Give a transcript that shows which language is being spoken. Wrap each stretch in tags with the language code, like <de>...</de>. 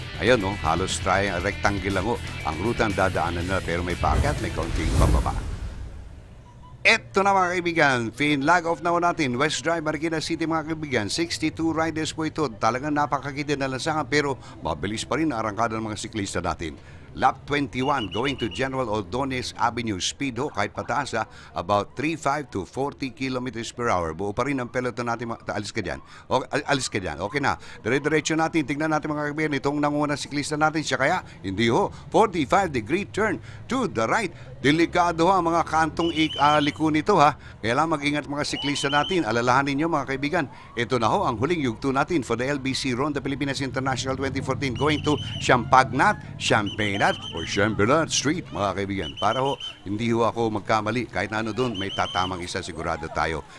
<tl>Ayun halos rectangle lang ho ang rutang dadaanan na, pero may paakyat, may kaunting pababa. Eto na mga kaibigan, flag off na ho natin. West Drive, Marikina City mga kaibigan. 62 riders po ito. Talagang napakakitid na lansangan, pero mabilis pa rin ang arangkada ng mga siklista natin.</tl> <en>Lap 21 going to General Ordonez Avenue.</en> <tl>Speed ho kahit pataas</tl> <en>about 35 to 40 kilometers per hour.</en> <tl>Buo pa rin ang peloton natin. Alis ka dyan. Alis ka dyan. Okay na. Dire-diretso natin. Tingnan natin mga kaibigan. Itong nangunang siklista natin siya kaya. Hindi ho.</tl> <en>45-degree turn to the right.</en> <tl>Delikado ha mga kantong liko nito ha. Kaya lang mag-ingat mga siklista natin. Alalahanin nyo mga kaibigan. Ito na ho ang huling yugto natin for the LBC Ronda Pilipinas International 2014</tl> <en>going to</en> <tl>Champagnat, Champagnat or Champagnat Street mga kaibigan. Para ho hindi ho ako magkamali. Kahit na ano doon may tatamang isa sigurado tayo.</tl>